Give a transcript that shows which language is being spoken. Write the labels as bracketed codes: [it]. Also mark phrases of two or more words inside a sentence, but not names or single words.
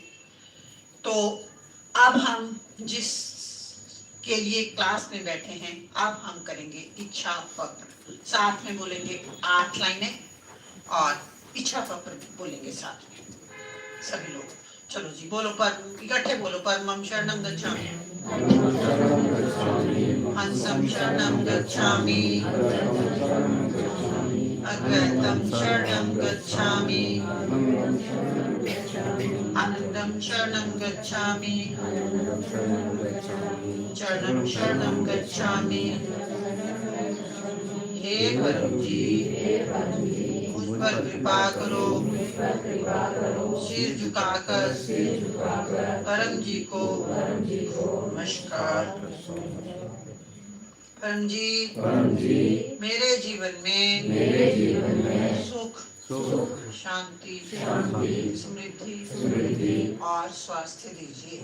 [hi] तो अब हम जिस के लिए क्लास में बैठे हैं, अब हम करेंगे इच्छा पत्र। साथ में बोलेंगे 8 लाइनें और इच्छा पत्र बोलेंगे साथ में सभी लोग। चलो जी बोलो, पर इकट्ठे बोलो। [sa] परमं शरणं गच्छामि, हंसं शरणं गच्छामि, अद्वैतं शरणं गच्छामि, आनंदं शरणं गच्छामि, चरणं शरणं गच्छामि। [hi] हे परम जी मुझ पर कृपा करो, सिर झुकाकर परम जी को नमस्कार। परम जी मेरे जीवन में सुख, शांति, समृद्धि और स्वास्थ्य दीजिए।